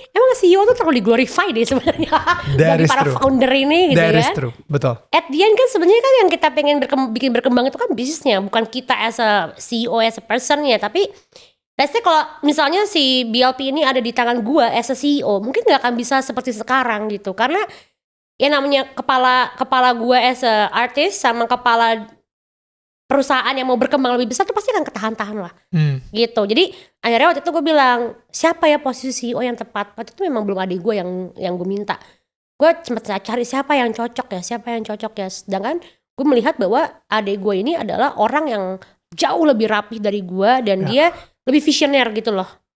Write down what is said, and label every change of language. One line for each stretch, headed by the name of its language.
Indonesian: Emang CEO tuh terlalu diglorify deh sebenarnya dari para founder ini gitu kan.
English: That is true,
Indonesian: betul.
English: At the end
Indonesian: kan sebenarnya kan yang kita pengen bikin berkembang itu kan bisnisnya, bukan kita
English: as a CEO, as a person
Indonesian: ya. Tapi
English: let's say
Indonesian: kalau misalnya si BLP ini ada di tangan gue
English: as a CEO,
Indonesian: mungkin gak akan bisa seperti sekarang gitu. Karena ya namanya kepala gue
English: as a artist
Indonesian: sama kepala perusahaan yang mau berkembang lebih besar tuh pasti akan ketahan-tahan lah. Gitu. Jadi akhirnya waktu itu gue bilang, siapa ya posisi CEO yang tepat? Waktu itu memang belum adik gue yang gue minta. Gue sempat cari siapa yang cocok ya. Sedangkan gue melihat bahwa adik gue ini adalah orang yang jauh lebih rapih dari gue dan dia lebih visioner gitu loh.